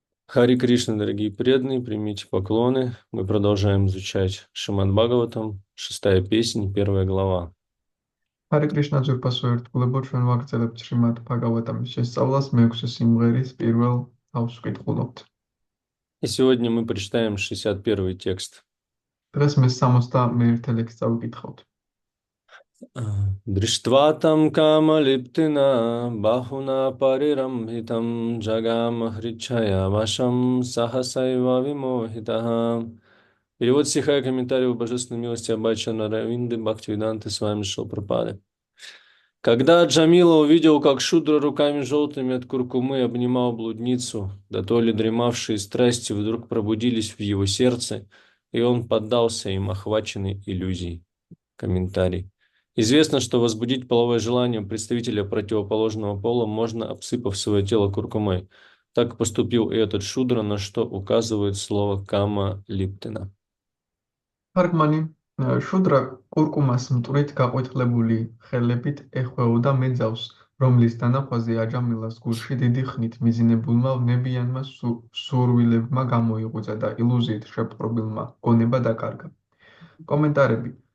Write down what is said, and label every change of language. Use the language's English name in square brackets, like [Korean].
[Russian] Хари Кришна, дорогие преданные, примите поклоны. Мы продолжаем изучать Шримад Бхагаватам, шестая песнь, первая глава. [Georgian] Hare Krishna ძვირფასო ერთგულებო ჩვენ ვაგრძელებთ შრიმად ბჰაგავატამის შესწავლას მეექვსე სიმღერის პირველ თავს ვკითხულობთ. [Russian] И сегодня мы прочитаем 61-й текст. [Georgian] დღეს მე 61 ლექსს წავიკითხავთ. [Sanskrit] Дриштватам кама липтина бахуна парирамбхитам джагама хричая вашам сахасайва вимохитаха. [Russian] Перевод стиха и комментарий Божественной милости Абачана Равинды Бхактивиданты с вами Шилпрапады. Когда Джамила увидел, как Шудра руками желтыми от куркумы обнимал блудницу, да то ли дремавшие страсти вдруг пробудились в его сердце, и он поддался им, охваченный иллюзией. Комментарий. Известно, что возбудить половое желание у представителя противоположного пола можно, обсыпав свое тело куркумой. Так поступил и этот Шудра, на что указывает слово «кама липтена». [Georgian] თარგმანი შუდრა კურკუმას მტვრით გაყვითლებული ხელებით ეხვეოდა მეძავს, რომლის დანახვაზე აჯამილას გულში დიდი ხნით მიზინებულმა ვნებიანმა სურვილებმა გამოიღვიძა და ილუზიით შეპყრობილმა გონება დაკარგა. კომენტარები.